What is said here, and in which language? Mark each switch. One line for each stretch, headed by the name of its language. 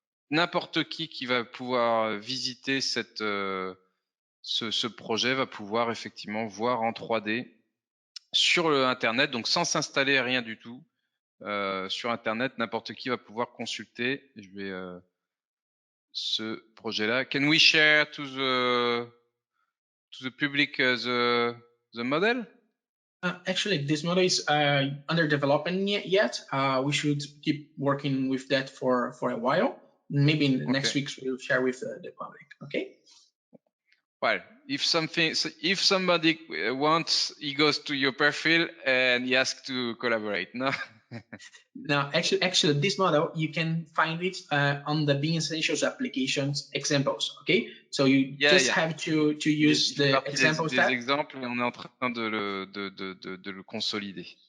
French: n'importe qui va pouvoir visiter ce projet va pouvoir effectivement voir en 3D sur le Internet, donc sans s'installer rien du tout. Sur Internet, n'importe qui va pouvoir consulter. Je vais ce projet-là.
English: Can we share to the public the model? Actually, this model is under development yet. We should keep working with that for a while. Maybe in the next weeks we'll share with the public. Okay. Well, if somebody wants, he goes to your profile and he asks to collaborate. No. Now, actually, this model you can find it on the BIM Essentials applications examples. Okay, so you have to use the examples
French: des exemples, et on est en train de le consolider.